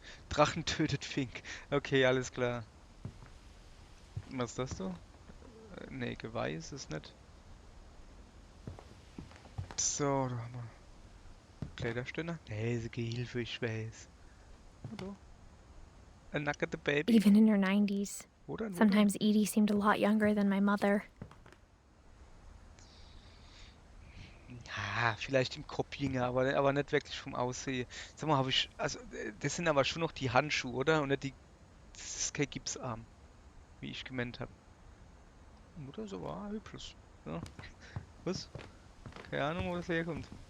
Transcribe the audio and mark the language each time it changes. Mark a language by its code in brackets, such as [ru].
[de] Drachen tötet Fink. Okay, alles klar. Was ist das so? Nee, Geweih ist es nicht. So, da haben wir Kleiderständer. Nee, ist Gehilfe, ich weiß. Oder? A nackte Baby. [en] Even in her 90s, [de] Oder? [en] sometimes Edie seemed a lot younger than my mother. [de] Ja, vielleicht im Kopf jünger, aber nicht wirklich vom Aussehen. Sag mal, also das sind aber schon noch die Handschuhe, oder? Und nicht das ist kein Gipsarm, wie ich gemeint habe. Mutter so war hübsches. Ja. Was? Keine Ahnung, wo das herkommt.